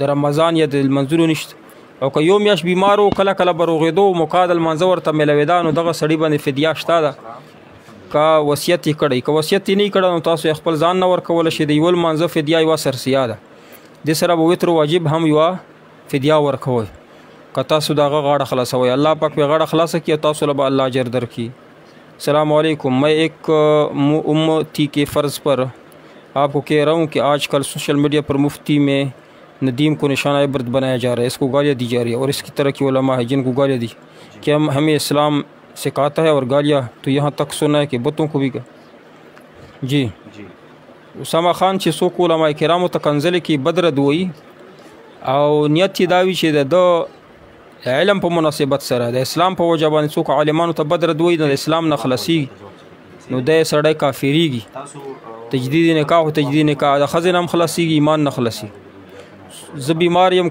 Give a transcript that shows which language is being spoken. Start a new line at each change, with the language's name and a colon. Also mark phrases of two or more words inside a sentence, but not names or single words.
Pashto: رمضان یا د لمنځلو نشته او که یو میاشت بیمار و کله کله به روغېدو موقع د لمانځه ورته میلاوېده نو دغه سړي باندې فدیه شته ده که وصیت یې کړی که وصیت یې نه یې کړی نو تاسو یې خپل ځان نه ورکولی شئ د یوه لمانځه فدیه یوه سرسیه ده دې سره به وتر واجب هم یوه فدیه ورکوئ که تاسو د هغه غاړه خلاصوئ الله پاک به غاړه خلاصه کړي او تاسو له به الله اجر درکړي
Urdu: السلام علیکم میں ایک امتی کے فرض پر آپ کو کہہ رہا ہوں کہ آج کل سوشل میڈیا پر مفتی میں ندیم کو نشانہ عبرت بنایا جا رہا ہے اس کو گالیاں دی جا رہی ہے اور اس کی طرح کی علماء ہیں جن کو گالیاں دی کہ ہمیں اسلام سکھاتا ہے اور گالیاں تو یہاں تک سنا ہے کہ بتوں کو بھی جی اسامہ خان
Pashto: چې څوک علماء کرامو ته کنځلې کې بد رد وایي او نیت یې دا وي چې د علم په مناسبت سره د اسلام په وجه باندې څوک عالمانو ته بد رد وایي د اسلام نه خلاصېږي نو دی سړی کافرېږي تجدید نکاح او تجدید نکاح د ښځې نه هم خلاصېږي ایمان نه خلاصېږي زه بیمار یم